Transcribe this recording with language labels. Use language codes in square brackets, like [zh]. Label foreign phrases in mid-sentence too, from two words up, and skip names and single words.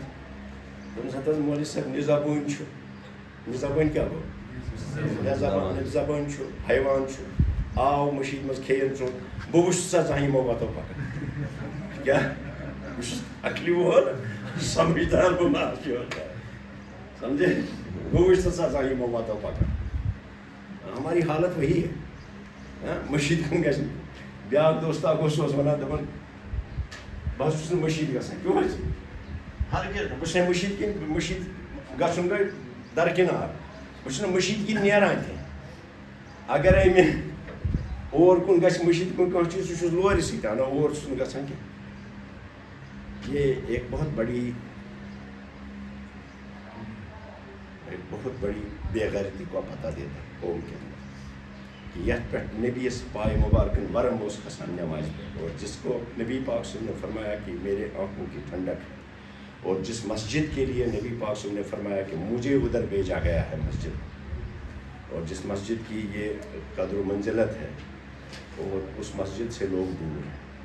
[ks] دوٚپنس ہتہٕ حظ مولوی صٲب نِزابٲنۍ چھُ نِزابٲنۍ کیٛاہ گوٚو زبان چھُ حیوان چھُ آو مشیٖد منٛز کھیٚیِن ژوٚٹ بہٕ وٕچھٕ سا زانٛہہ یِمو وتو پکان کیٛاہ بہٕ چھُس عقلہِ وول سمجھدار بہٕ ما چھُ سمجھے بہٕ وٕچھٕ سا زانٛہہ یِمو وتو پکان. [ur] ہماری حالت وہی ہے [ks] مشیٖد کُن گژھِ نہٕ. بیٛاکھ دوستہ اکھ اوس ونان دپان بہٕ حظ چھُس نہٕ مشیٖد گژھان کیوں حظ ہرگز بہٕ چھُس نہٕ مشیٖد کِنۍ مشیٖد گژھُن گٔے درکنار بہٕ چھُس نہٕ مشیٖد کِنۍ نیران تہِ. اگرے مےٚ اور کُن گژھِ مشیٖد کُن کانٛہہ چیٖز سُہ چھُس لورِ سۭتۍ انان اور چھُس نہٕ گژھان کینٛہہ. [ur] یہ ایک بہت بڑی بے غیرتی کو پتہ دیتا ہے قوم کے اندر کہ [ks] یتھ پٮ۪ٹھ نبی پائے مبارکن ورم اوس کھسان [ur] نماز پہ اور جس کو نبی پاک صلی اللہ علیہ وسلم نے فرمایا کہ میرے آنکھوں کی ٹھنڈک ہے اور جس مسجد کے لیے نبی پاک صلی اللہ علیہ وسلم نے فرمایا کہ مجھے ادھر بھیجا گیا ہے مسجد اور جس مسجد کی یہ قدر و منزلت ہے اور اس مسجد سے لوگ دور ہیں.